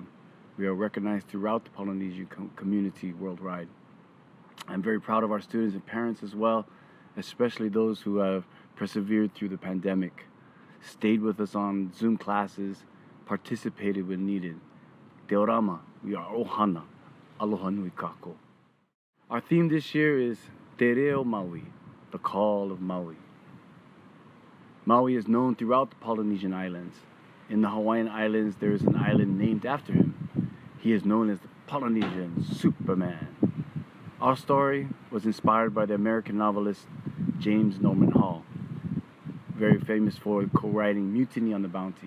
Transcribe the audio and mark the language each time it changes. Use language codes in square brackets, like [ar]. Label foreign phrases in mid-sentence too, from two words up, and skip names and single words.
[en] We are recognized throughout the Polynesian community worldwide. I'm very proud of our students and parents as well, especially those who have persevered through the pandemic, stayed with us on Zoom classes, participated when needed. Te Orama, we are [haw] ohana, aloha nui kako. [en] Our theme this year is Te Reo Maui, the call of Maui. Maui is known throughout the Polynesian islands. In the Hawaiian Islands, there is an island named after him. He is known as the Polynesian Superman. Our story was inspired by the American novelist James Norman Hall, very famous for co-writing Mutiny on the Bounty.